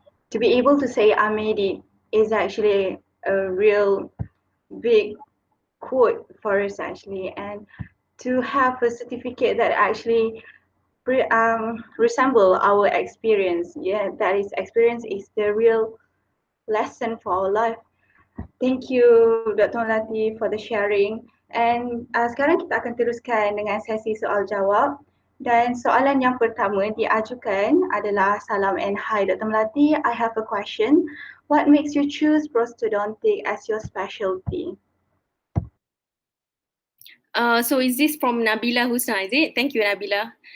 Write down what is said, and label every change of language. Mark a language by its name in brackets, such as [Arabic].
[English] To be able to say I made it is actually a real big quote for us actually, and to have a certificate that actually resemble our experience. Yeah, that is experience is the real lesson for our life. Thank you Dr. Melati for the sharing. [Malay] And sekarang kita akan teruskan dengan sesi soal jawab. Dan soalan yang pertama diajukan adalah, salam [English] and hi [Malay] Dr. [English] Melati, I have a question. What makes you choose prosthodontic as your specialty? So is this from Nabila Husna, is it? Thank you, Nabila.